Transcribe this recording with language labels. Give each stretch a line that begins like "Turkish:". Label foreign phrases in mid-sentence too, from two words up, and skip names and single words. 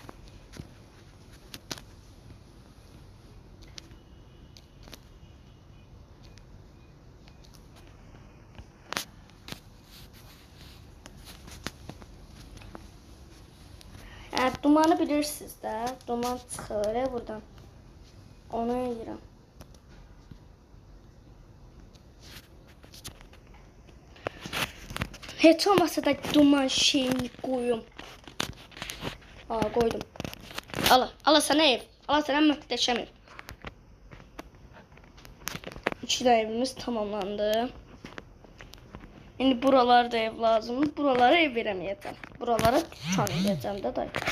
Turkish: Evet, dumanı bilirsiniz də.
Azerbaijani: Duman çıxır buradan. Onu eləyirəm. Heç olmasa da duman şeyini koyum. Aa, koydum.
Turkish: Ala sana ev. Ala sana muhteşem ev. 2 evimiz tamamlandı. Şimdi buralarda ev lazım. Buralara ev veremeyeceğim. Buralara tanıyacağım da dayı.